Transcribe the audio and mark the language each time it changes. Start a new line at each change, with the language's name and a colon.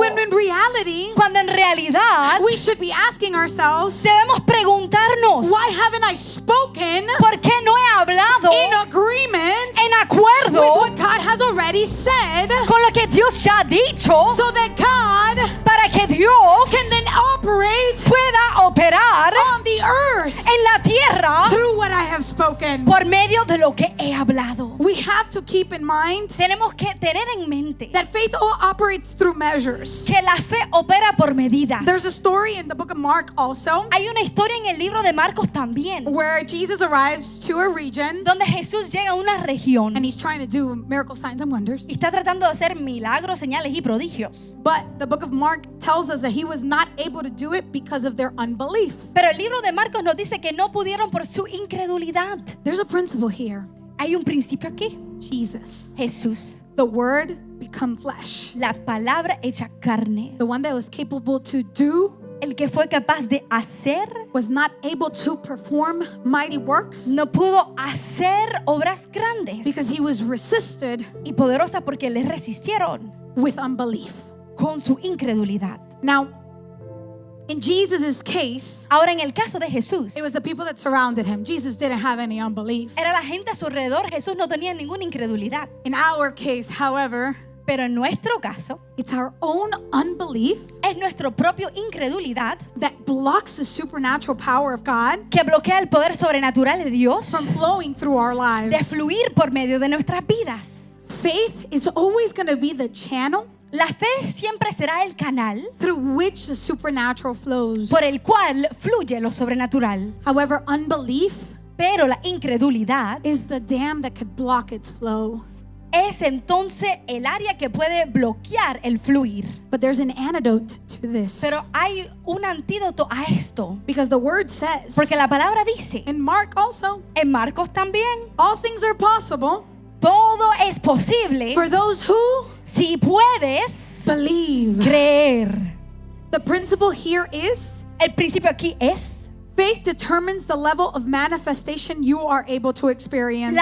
English: When in reality,
Spanish: Cuando en realidad
English: we should be asking ourselves,
Spanish: debemos preguntarnos,
English: why haven't I spoken
Spanish: ¿por qué no he hablado
English: in agreement
Spanish: en
English: with
Spanish: acuerdo
English: what God has already said,
Spanish: con lo que Dios ya ha dicho
English: so that God
Spanish: para que Dios
English: can then operate
Spanish: pueda operar
English: on the earth
Spanish: en la tierra
English: through what I have spoken?
Spanish: por medio de lo que he hablado?
English: We have to keep in mind
Spanish: Tenemos que tener en mente
English: that faith operates through measures.
Spanish: que la fe opera por medidas.
English: There's a story in the book of Mark also
Spanish: Hay una historia en el libro de Marcos también,
English: where Jesus arrives to a region
Spanish: donde Jesús llega a una región
English: and he's trying to do miracle signs and wonders.
Spanish: y está tratando de hacer milagros, señales y prodigios.
English: But the book of Mark tells us that he was not able to do it because of their unbelief.
Spanish: Pero el libro de Marcos nos dice que no pudieron por su incredulidad.
English: There's a principle here.
Spanish: Hay un principio aquí.
English: Jesus,
Spanish: Jesús,
English: the word become flesh,
Spanish: la palabra hecha carne,
English: the one that was capable to do,
Spanish: el que fue capaz de hacer,
English: was not able to perform mighty works
Spanish: no pudo hacer obras grandes
English: because he was resisted
Spanish: y poderosas porque le resistieron
English: with unbelief.
Spanish: con su incredulidad.
English: Now, in Jesus' case,
Spanish: Ahora, en el caso de Jesús,
English: it was the people that surrounded him. Jesus didn't have any unbelief.
Spanish: era la gente a su alrededor. Jesús no tenía ninguna incredulidad.
English: In our case, however,
Spanish: Pero en nuestro caso,
English: it's our own unbelief
Spanish: es nuestro propio incredulidad
English: that blocks the supernatural power of God
Spanish: que bloquea el poder sobrenatural de Dios
English: from flowing through our
Spanish: de
English: lives.
Spanish: fluir por medio de nuestras vidas.
English: Faith is always going to be the channel
Spanish: La fe siempre será el canal
English: through which the supernatural flows.
Spanish: por el cual fluye lo sobrenatural.
English: However, unbelief
Spanish: Pero la incredulidad
English: is the dam that could block its flow.
Spanish: es entonces el área que puede bloquear el fluir.
English: But there's an antidote to this.
Spanish: Pero hay un antídoto a esto.
English: Because the word says,
Spanish: Porque la palabra dice,
English: in Mark also,
Spanish: en Marcos también,
English: all things are possible
Spanish: todo es posible
English: for those who
Spanish: si puedes
English: believe.
Spanish: creer.
English: The principle here is
Spanish: El principio aquí es,
English: faith determines the level of manifestation you are able to experience.